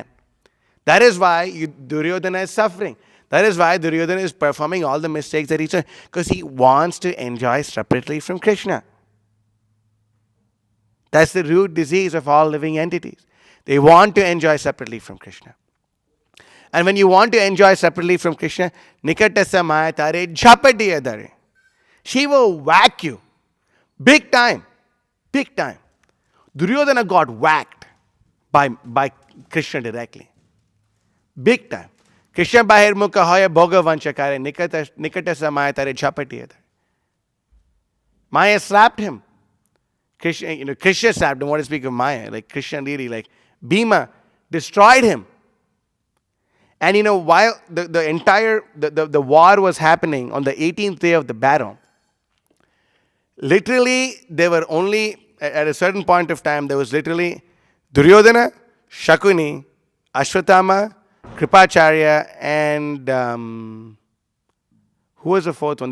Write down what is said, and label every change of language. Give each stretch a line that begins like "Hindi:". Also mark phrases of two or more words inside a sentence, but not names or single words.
English: That is why Duryodhana is suffering. That is why Duryodhana is performing all the mistakes that he's doing, because he wants to enjoy separately from Krishna. That's the root disease of all living entities. They want to enjoy separately from Krishna. And when you want to enjoy separately from Krishna,
Bangla: নিকটস্থ মায়া তারে ঝাপটিয়া ধরে.
English: She will whack you. Big time. Big time. Duryodhana got whacked by Krishna directly. Big time.
Bangla: কৃষ্ণ বহির্মুখ হঞা ভোগ বাঞ্ছা করে নিকটস্থ মায়া তারে ঝাপটিয়া ধরে.
English: Maya slapped him. Krishna slapped him. What to speak of Maya? Krishna really, Bhima destroyed him. And while the entire the war was happening on the 18th day of the battle, literally there were only, at a certain point of time, there was literally Duryodhana, Shakuni, Ashwatthama, Kripacharya, and who was the fourth one?